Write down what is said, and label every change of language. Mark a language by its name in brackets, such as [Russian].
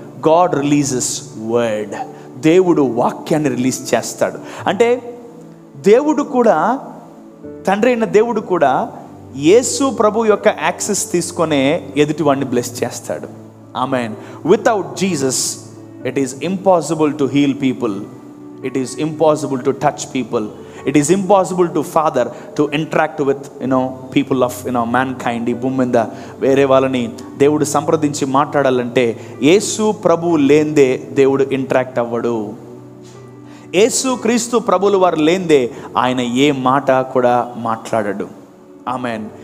[English] God releases word. [Telugu] దేవుడు వాక్యాన్ని release చేస్తాడు. అంటే దేవుడు కూడా, తండ్రి అయిన దేవుడు కూడా యేసు ప్రభు యొక్క యాక్సెస్ తీసుకొనే ఎదుటివాడిని బ్లెస్ చేస్తాడు. Amen. [English] Without Jesus it is impossible to heal people. It is impossible to touch people. It is impossible to Father to interact with people of mankind. [Telugu] ఈ భూమి మీద వేరే వాళ్ళని దేవుడు సంప్రదించి మాట్లాడాలంటే యేసు ప్రభువు లేందే దేవుడు ఇంటరాక్ట్ అవ్వడు. యేసు క్రీస్తు ప్రభువులు వారు లేందే ఆయన ఏ మాట కూడా మాట్లాడడు. ఆమెన్.